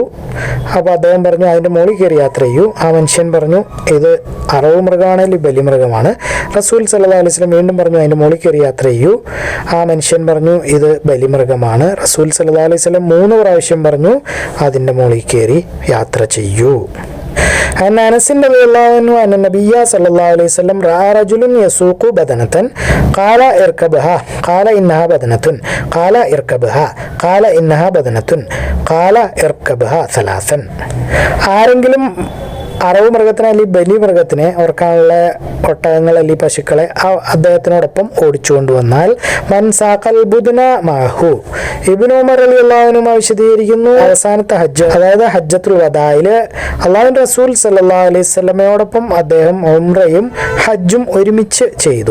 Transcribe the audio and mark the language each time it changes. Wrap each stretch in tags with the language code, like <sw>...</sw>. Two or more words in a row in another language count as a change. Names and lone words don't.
<ml>അപ്പോൾ അദ്ദേഹം പറഞ്ഞു, അതിൻ്റെ മുകളിൽ കയറി യാത്ര ചെയ്യൂ. ആ മനുഷ്യൻ പറഞ്ഞു, ഇത് അറവ് മൃഗമാണെങ്കിൽ ബലിമൃഗമാണ്. റസൂൽ</ml> <ar>صلى الله عليه وسلم</ar> <ml>വീണ്ടും പറഞ്ഞു, അതിൻ്റെ മുകളിൽ കയറി യാത്ര ചെയ്യൂ. ആ മനുഷ്യൻ പറഞ്ഞു, ഇത് ബലിമൃഗമാണ്. റസൂൽ</ml> <ar>صلى الله عليه وسلم</ar> <ml>3 പ്രാവശ്യം പറഞ്ഞു, അതിൻ്റെ മുകളിൽ കയറി യാത്ര ചെയ്യൂ.</ml> <ar>عن أنس رضي الله عنه أن النبي صلى الله عليه وسلم رأى رجل يسوق بدنة قال اركبها قال إنها بدنة قال اركبها قال إنها بدنة قال اركبها 3.</ar> <ml>ആരെങ്കിലും അറവ് മൃഗത്തിനെ അല്ലെങ്കിൽ ബലിമൃഗത്തിനെ ഓർക്കാനുള്ള ഒട്ടകങ്ങൾ അല്ലെങ്കിൽ പശുക്കളെ അദ്ദേഹത്തിനോടൊപ്പം ഓടിച്ചു കൊണ്ടുവന്നാൽ</ml> <ar>من ساق البدنة معه.</ar> <ml>ഇബ്നു ഉമർ</ml> <ar>رضي الله عنه</ar> <ml>വിശദീകരിക്കുന്നു, അവസാനത്തെ ഹജ്ജ്, അതായത് ഹജ്ജത്തുൽ വദായിൽ അല്ലാഹുവിൻ്റെ റസൂൽ</ml> <ar>صلى الله عليه</ar> <ml>വസല്ലമയോടൊപ്പം അദ്ദേഹം ഉംറയും ഹജ്ജും ഒരുമിച്ച് ചെയ്തു.</ml>